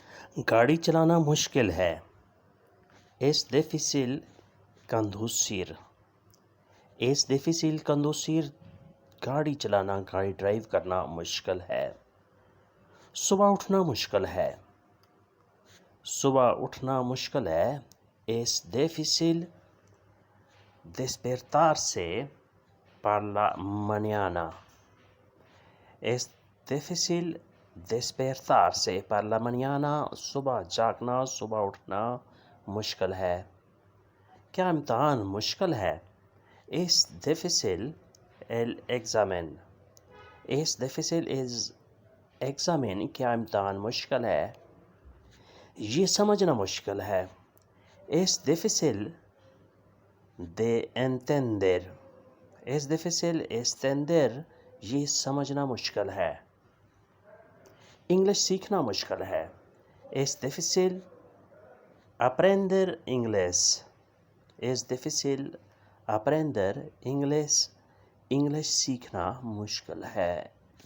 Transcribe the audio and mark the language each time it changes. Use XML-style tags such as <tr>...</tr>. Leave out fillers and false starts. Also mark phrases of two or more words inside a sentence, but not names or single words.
<ur>گاڑی چلانا مشکل ہے.</ur> <es>Es difícil conducir. Es difícil conducir.</es> <ur>گاڑی چلانا، گاڑی ڈرائیو کرنا مشکل ہے. صبح اٹھنا مشکل ہے. صبح اٹھنا مشکل ہے.</ur> <es>Es difícil despertarse por la mañana. Es difícil despertarse por la mañana.</es> <ur>صبح جاگنا، صبح اٹھنا مشکل ہے. کیا امتحان مشکل ہے؟</ur> <es>Es difícil el examen. Es difícil el examen.</es> <ur>کیا امتحان مشکل ہے؟ یہ سمجھنا مشکل ہے.</ur> <es>Es difícil de entender. Es difícil entender.</es> <ur>یہ سمجھنا مشکل ہے. انگلش سیکھنا مشکل ہے.</ur> <es>Es difícil aprender inglés. Es difícil aprender inglés.</es> <ur>انگلش سیکھنا مشکل ہے.</ur>